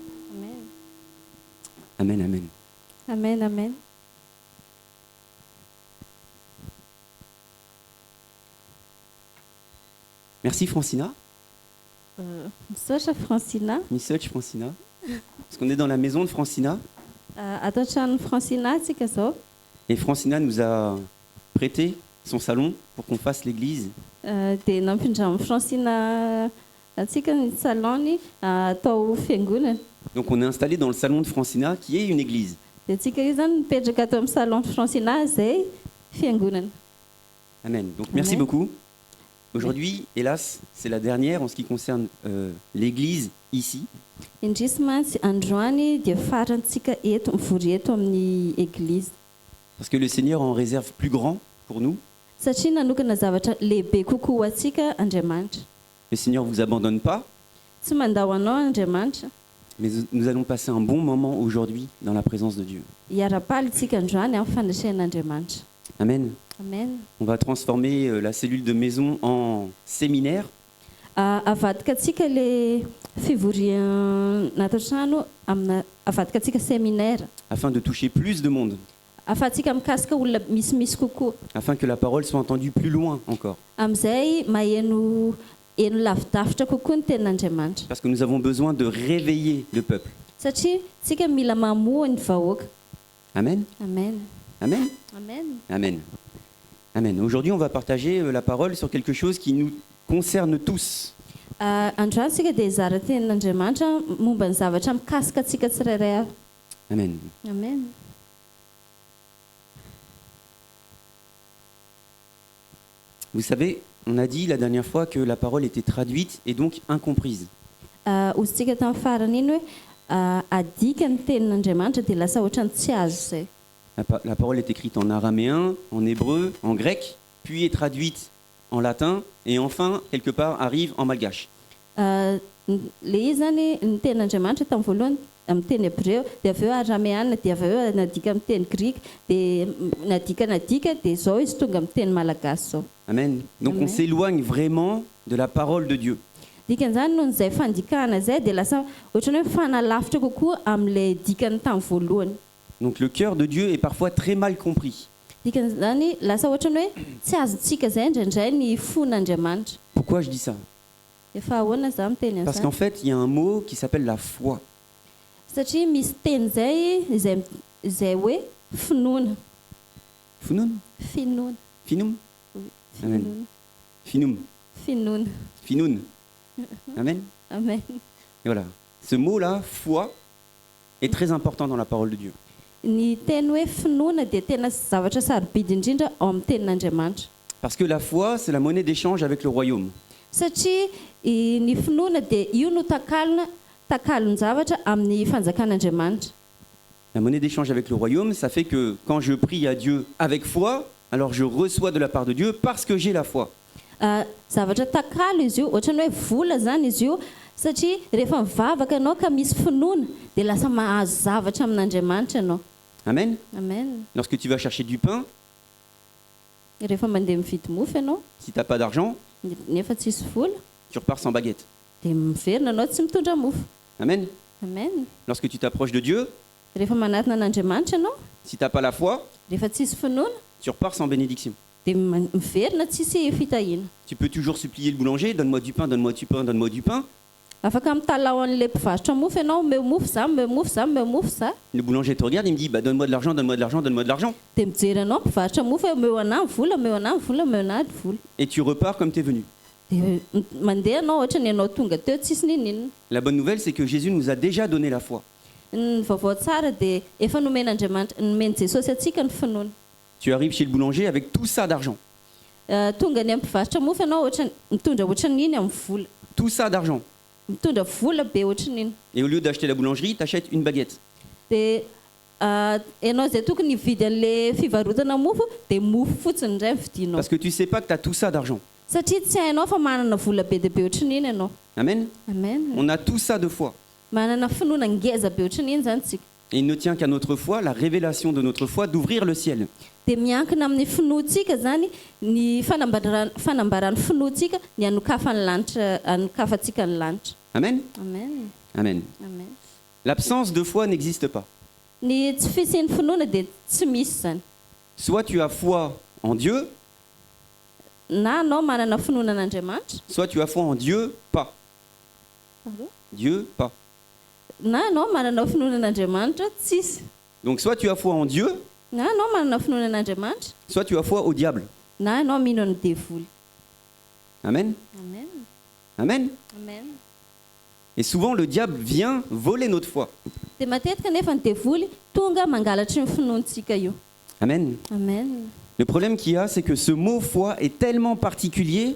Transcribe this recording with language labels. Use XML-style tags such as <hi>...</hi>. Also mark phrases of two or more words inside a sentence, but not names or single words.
<fr>Amen. Amen, amen. Amen, amen. Merci Francina.</fr> <mg>Misaotra Francina. Misoch Francina.</mg> <fr>Parce qu'on est dans la maison de Francina.</fr> <mg>Ato an-tranon'ny Francina tsika zao.</mg> <fr>Et Francina nous a prêté son salon pour qu'on fasse l'église.</fr> <mg>Dia nampindramo Francina atsika ny salony atao fiangonana.</mg> <fr>Donc on est installé dans le salon de Francina qui est une église.</fr> <mg>Dia tsika io zany mipetraka atao amin'ny salon Francina izay fiangonana.</mg> <fr>Amen. Donc merci Amen. beaucoup. Aujourd'hui, hélas, c'est la dernière en ce qui concerne l'église ici.</fr> <mg>Indrisy mantsy androany dia farantsika eto mivory eto amin'ny église.</mg> <fr>Parce que le Seigneur en réserve plus grand pour nous.</fr> <mg>Satria nanokana zavatra lehibe kokoa ho antsika Andriamanitra.</mg> <fr>Le Seigneur ne vous abandonne pas.</fr> <mg>Tsy mandao anao Andriamanitra.</mg> <fr>Mais nous allons passer un bon moment aujourd'hui dans la présence de Dieu.</fr> <mg>Hiara-paly tsika androany amin'ny fandraisan'Andriamanitra.</mg> <fr>Amen. Amen. On va transformer la cellule de maison en séminaire.</fr> <mg>Avadika atsika le fivoriana trano amina avadika atsika séminaire.</mg> <fr>Afin de toucher plus de monde.</fr> <mg>Afatsika mikasika olona misimisy kokoa.</mg> <fr>Afin que la parole soit entendue plus loin encore.</fr> <mg>Amizay maheno lavidavitra kokoa ny tenin'Andriamanitra.</mg> <fr>Parce que nous avons besoin de réveiller le peuple.</fr> <mg>Satria tsika mila mamoa ny vahoaka.</mg> <fr>Amen. Amen. Amen. Amen. Amen. Amen. Aujourd'hui, on va partager la parole sur quelque chose qui nous concerne tous.</fr> <mg>Androany tsika dia hizara tenin'Andriamanitra momba ny zavatra mikasika atsika tsirairay avy.</mg> <fr>Amen. Amen. Vous savez, on a dit la dernière fois que la parole était traduite et donc incomprise.</fr> <mg>Ozintsika tamin'ny farany iny hoe adika ny tenin'Andriamanitra dia lasa ohatrany tsy azo izay.</mg> <fr>La parole est écrite en araméen, en hébreu, en grec, puis est traduite en latin et enfin, quelque part, arrive en malgache.</fr> <mg>Le izy zany ny tenin'Andriamanitra tamin'ny voalohany amin'ny teny hebreo dia avy eo arameana dia avy eo nadika amin'ny teny grika dia nadika dia zao izy tonga amin'ny teny malagasy zao.</mg> <fr>Amen. Donc Amen. on s'éloigne vraiment de la parole de Dieu.</fr> <mg>Dikan'izany noho izay fandikana zay dia lasa ohatrany hoe fanalavitra kokoa amin'ilay dikany tamin'ny voalohany.</mg> <fr>Donc le cœur de Dieu est parfois très mal compris.</fr> <mg>Dikan'izany lasa ohatrany hoe tsy azontsika zay indraindray ny fon'Andriamanitra.</mg> <fr>Pourquoi je dis ça?</fr> <mg>Efa ahoana za miteny</mg> <fr>Parce qu'en</fr> <mg>an'izany?</mg> <fr>fait, il y a un mot qui s'appelle la foi.</fr> <mg>Satria misy teny zay izay hoe finoana. Funun? Finoana. Finum? Amen. Finoana. Finum? Finoana. Finun?</mg> <fr>Amen. Amen. Et voilà. Ce mot-là, foi, est très important dans la parole de Dieu.</fr> <mg>Ny teny hoe finoana dia tena zavatra sarobidy indrindra ao amin'ny tenin'Andriamanitra.</mg> <fr>Parce que la foi, c'est la monnaie d'échange avec le royaume.</fr> <mg>Satria ny finoana dia io no takalon-javatra amin'ny fanjakan'Andriamanitra.</mg> <fr>La monnaie d'échange avec le royaume, ça fait que quand je prie à Dieu avec foi, alors je reçois de la part de Dieu parce que j'ai la foi.</fr> <mg>Zavatra takalo izy io, ohatrany hoe vola zany izy io, satria rehefa mivavaka ianao ka misy finoana dia lasa mahazo zavatra amin'Andriamanitra ianao.</mg> <fr>Amen. Amen. Lorsque tu vas chercher du pain,</fr> <mg>Rehefa mandeha mividy mofo ianao,</mg> <fr>si tu n'as pas d'argent,</fr> <mg>nefa tsisy vola,</mg> <fr>tu repars sans baguette.</fr> <mg>dia miverina ianao tsy mitondra mofo.</mg> <fr>Amen. Amen. Lorsque tu t'approches de Dieu,</fr> <mg>Rehefa manatona an'Andriamanitra ianao,</mg> <fr>si tu n'as pas la foi,</fr> <mg>rehefa tsisy finoana,</mg> <fr>tu repars sans bénédiction.</fr> <mg>dia miverina tsisy fitahiana.</mg> <fr>Tu peux toujours supplier le boulanger, donne-moi du pain, donne-moi du pain, donne-moi du pain.</fr> <mg>Afaka mitalao an'ilay mpivarotra mofo ianao, meo mofo za, meo mofo za, meo mofo za.</mg> <fr>Le boulanger te regarde, il me dit, bah, donne-moi de l'argent, donne-moi de l'argent, donne-moi de l'argent.</fr> <mg>Dia mijery anao mpivarotra mofo hoe meo anahy vola, meo anahy vola, meo anahy vola.</mg> <fr>Et tu repars comme tu es venu.</fr> <mg>Dia mandeha anao ohatrany ianao tonga teo tsisy ninina.</mg> <fr>La bonne nouvelle, c'est que Jésus nous a déjà donné la foi.</fr> <mg>Ny vaovao tsara dia efa nomen'Andriamanitra, nomeny Jesosy atsika ny finoana.</mg> <fr>Tu arrives chez le boulanger avec tout ça d'argent.</fr> <mg>Tonga ny amin'ny mpivarotra mofo ianao mitondra ohatrany iny amin'ny vola.</mg> <fr>Tout ça d'argent.</fr> <mg>Mitondra vola be ohatrany iny.</mg> <fr>Et au lieu d'acheter la boulangerie, tu achètes une baguette.</fr> <mg>Dia ianao izay tokony hividy an'ilay fivarotana mofo dia mofo fotsiny indray vidinao.</mg> <fr>Parce que tu ne sais pas que tu as tout ça d'argent.</fr> <mg>Satria tsy hainao fa manana vola be dia be ohatrany iny ianao.</mg> <fr>Amen. Amen. On a tout ça de foi.</fr> <mg>Manana finoana ngeza be ohatrany iny zany tsika.</mg> <fr>Et il ne tient qu'à notre foi, la révélation de notre foi, d'ouvrir le ciel.</fr> <mg>dia miankina amin'ny finoantsika zany ny fanambarany finoantsika ny anokafantsika ny lanitra.</mg> <fr>Amen. Amen. Amen. Amen. L'absence de foi n'existe pas.</fr> <mg>Ny tsy fisian'ny finoana dia tsy misy zany.</mg> <fr>Soit tu as foi en Dieu,</fr> <mg>Na anao manana finoana an'Andriamanitra,</mg> <fr>soit tu as foi en Dieu, pas. Dieu, pas.</fr> <mg>na anao manana finoana an'Andriamanitra tsisy.</mg> <fr>Donc soit tu as foi en Dieu,</fr> <mg>Na anao manana finoana an'Andriamanitra,</mg> <fr>soit tu as foi au diable.</fr> <mg>na anao mino ny devoly.</mg> <fr>Amen. Amen. Amen. Amen. Et souvent le diable vient voler notre foi.</fr> <mg>Dia matetika nefa ny devoly tonga mangalatry ny finoantsika io.</mg> <fr>Amen. Amen. Le problème qu'il y a, c'est que ce mot foi est tellement particulier</fr>